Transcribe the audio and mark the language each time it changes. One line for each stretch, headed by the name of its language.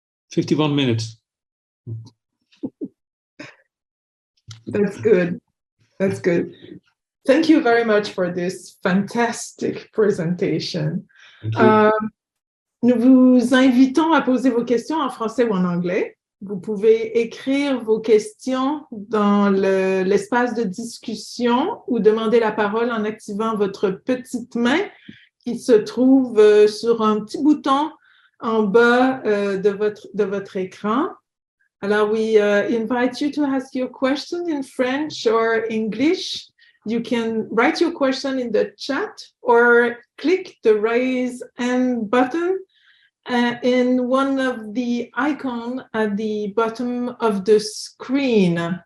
English: "51 minutes. That's good. That's good. Thank you very much for this fantastic presentation.
French: Nous vous invitons à poser vos questions en français ou en anglais. Vous pouvez écrire vos questions dans l'espace de discussion ou demander la parole en activant votre petite main qui se trouve sur un petit bouton en bas de votre écran.
English: Alors, we invite you to ask your question in French or English. You can write your question in the chat or click the raise hand button in one of the icons at the bottom of the screen.